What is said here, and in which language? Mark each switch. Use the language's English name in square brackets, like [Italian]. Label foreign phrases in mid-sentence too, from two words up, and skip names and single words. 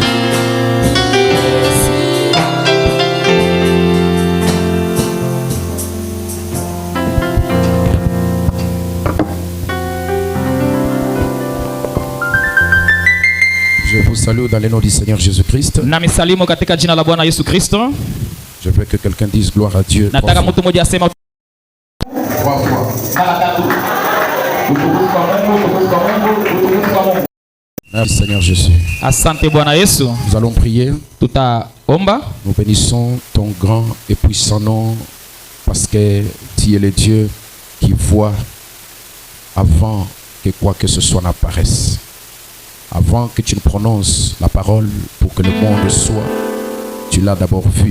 [French] Il est si bon. Je vous salue dans le nom du Seigneur Jésus-Christ. [Swahili] Nami salimu katika jina la Bwana Yesu Kristo. [French] Je veux que quelqu'un dise gloire à Dieu. [Swahili] Nataka mtu mmoja asema [French] Trois fois. [Swahili] mara tatu. Utukufu kwa Mungu, utukufu kwa Mungu, utukufu kwa Mungu. [French] Merci Seigneur Jésus. [Swahili] Asante Bwana Yesu. [French] Nous allons prier. [Swahili] Tutaomba. [French] Nous bénissons ton grand et puissant nom parce que tu es le Dieu qui voit avant que quoi que ce soit n'apparaisse. Avant que tu ne prononces la parole pour que le monde soit, tu l'as d'abord vu.